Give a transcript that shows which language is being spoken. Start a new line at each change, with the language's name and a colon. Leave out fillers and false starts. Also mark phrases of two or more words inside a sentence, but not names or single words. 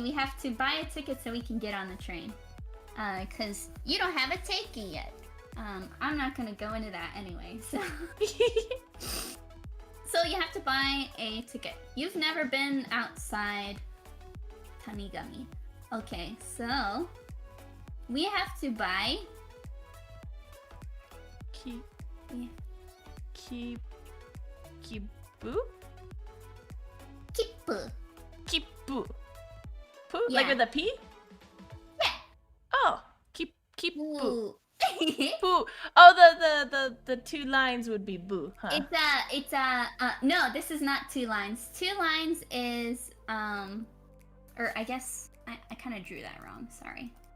English: We have to buy a ticket so we can get on the train. Cause you don't have a teiki yet. I'm not gonna go into that anyway, so. So you have to buy a ticket. You've never been outside Tanigami. Okay, so we have to buy. Kibu? Kippu. Kipu. Poo? Yeah. Like with a P? Yeah. Oh, kipu. Ooh. Boo. Oh, the two lines would be boo, huh? No, this is not 2 lines. 2 lines is, or I guess, I kind of drew that wrong, sorry.